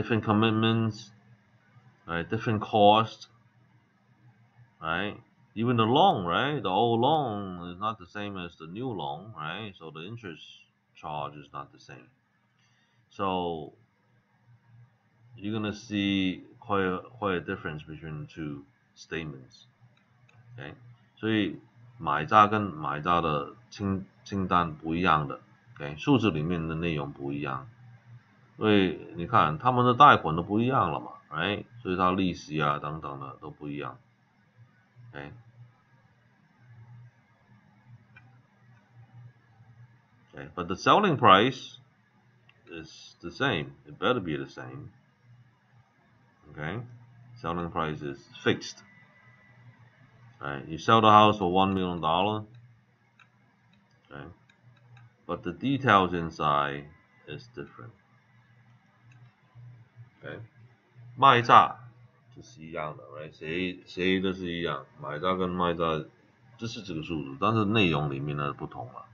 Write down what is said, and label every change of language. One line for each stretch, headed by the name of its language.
English: Different commitments, right? Different costs, right? Even the loan, right? The old loan is not the same as the new loan, right? So the interest charge is not the same. So you're gonna see quite a difference between the two statements.
Chinese: Okay, 所以买家跟买家的清单不一样的 ，OK， 数字里面的内容不一样，所以你看他们的贷款都不一样了嘛 ，right？所以它利息啊等等的都不一样 ，OK。
English: Okay, but the selling price is the same. It better be the same. Okay, selling price is fixed. Right, you sell the house for $1 million. Okay, but the details inside is different.
Chinese: Okay, 卖价就是一样的 ，right？谁都是一样，买家跟卖家就是这个数字，但是内容里面呢不同了。